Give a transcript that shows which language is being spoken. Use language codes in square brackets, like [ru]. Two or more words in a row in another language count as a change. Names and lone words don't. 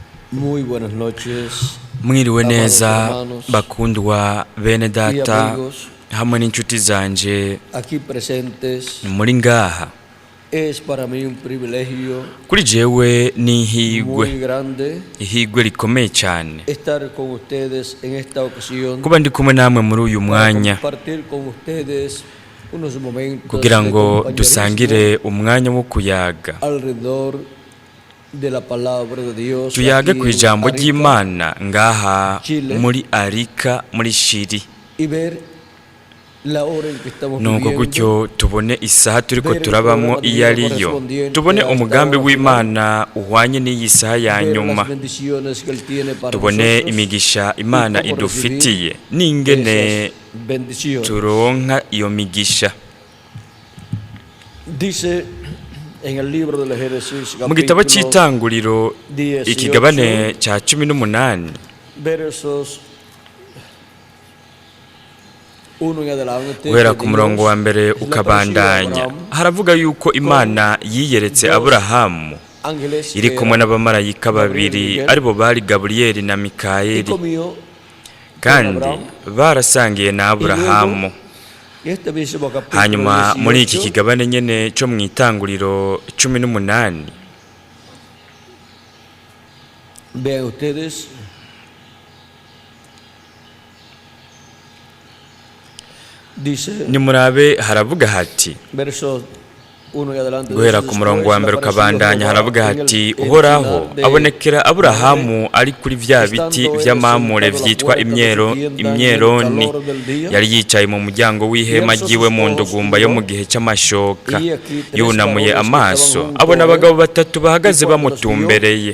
[es] Muy buenas noches, [rn] Mwiriwe [es] amados [rn] neza [es] hermanos [rn] bakundwa bene [es] y [rn] data [es] amigos [rn] hamwe n'inshuti zanje [es] aquí presentes. [rn] muri ngaha. [es] Es para mí un privilegio [rn] Kuri jewe ni ihigwe [es] muy grande [rn] rikomeye cyane [es] estar con ustedes en esta ocasión [rn] kuba ndi kumwe namwe muri uyu [es] para [rn] mwanya [es] compartir con ustedes unos momentos [rn] kugira [es] de [rn] ngo [es] compañerismo [rn] dusangire umwanya wo kuyaga, [es] alrededor de la palabra de Dios [rn] tuyage [es] aquí [rn] ku [es] en [rn] ijambo [es] Arica, [rn] ry'Imana ngaha [es] Chile, [rn] muri Arica muri Shiri, [es] y ver la hora en que estamos [rn] nuko [es] viviendo, [rn] gutyo tubone isaha turiko [es] ver el [rn] turabamwo [es] programa [rn] iyo [es] divino [rn] ariyo, [es] correspondiente [rn] tubone [es] a esta [rn] umugambi [es] hora [rn] w'Imana uhwanye n'iyi saha ya [es] ver [rn] nyuma, [es] las bendiciones que Él tiene para [rn] tubone [es] nosotros [rn] imigisha Imana [es] y cómo [rn] idufitiye n'ingene [es] esas bendiciones. [rn] turonka iyo migisha. [es] Dice en el libro del Génesis, [rn] Mu gitabo [es] capítulo [rn] cy'itanguriro [es] 18, [rn] ikigabane cya 18 [es] versos 1 en adelante, [rn] guhera [es] que [rn] ku murongo wa mbere [es] Dios le [rn] ukabandanya, [es] apareció a Abraham [rn] haravuga yuko Imana yiyeretse Aburahamu [es] ángeles [rn] iri [es] que [rn] kumwe [es] eran [rn] n'abamarayika babiri aribo bari Gaburiyeli na [es] y [rn] Mikayeli, [es] comió [rn] kandi [es] Abraham. [rn] barasangiye na Aburahamu. [es] Y este mismo capítulo [rn] Hanyuma muri iki [es] 18, [rn] kigabane nyene cyo mu itanguriro 18, [es] vean ustedes, dice [rn] nimurabe haravuga hati, [es] versos 1 en adelante, [rn] guhera [es] dice, [rn] ku murongo wa mbere [es] "Después [rn] ukabandanya [es] apareció [rn] haravuga [es] Jehová [rn] hati, [es] en el [rn] uhoraho [es] encinar de [rn] abonekera Aburahamu ari kuri vya biti vy'amamure vyitwa imyeroni, yari yicaye mu muryango w'ihema ryiwe mu ndugumba yo mu gihe cy'amashoka, yunamuye amaso abona abagabo batatu bahagaze bamutumbereye.